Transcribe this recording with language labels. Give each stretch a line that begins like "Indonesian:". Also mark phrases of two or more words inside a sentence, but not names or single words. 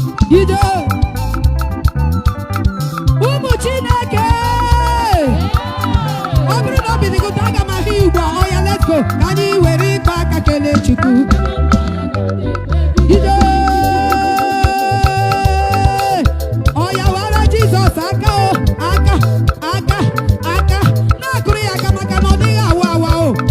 English: You do.
Igbo: Ụmụ Chineke. Ọ bụrụ na obi dị gị ụtọ, aga m ahụ ya ugbu a. Ọ ya,
English: let's go.
Igbo: Ka anyị were ịkụ aka kelee Chukwu. Ije! Ọ ya wara Jizọs aka o, aka, aka, aka. Na-akụrụ ya aka maka na ọ dịghị awa awa o.